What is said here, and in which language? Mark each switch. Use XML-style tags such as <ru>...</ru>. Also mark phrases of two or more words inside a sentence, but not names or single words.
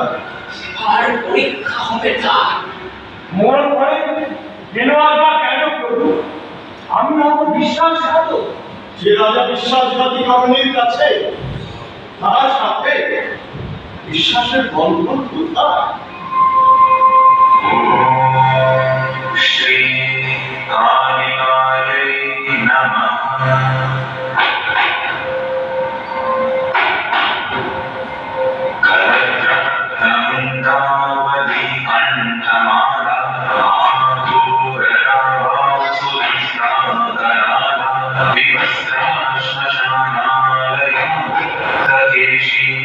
<bn>আর পরীক্ষা হবে তার। মোর ঘরে কেন আজ্ঞা কেন প্রভু? আমি আমার বিশ্বাসঘাত, যে রাজা বিশ্বাসঘাতী কর্মীর কাছে তার সাথে বিশ্বাসের বন্ধন কোথায়?</bn> <sa>श्री कालिकायै नमः। करद्रक्तमुण्डावली कण्ठमाला महाघोररावासुदंष्ट्राकराला विवस्त्रा श्मशानालया तकेशी</sa>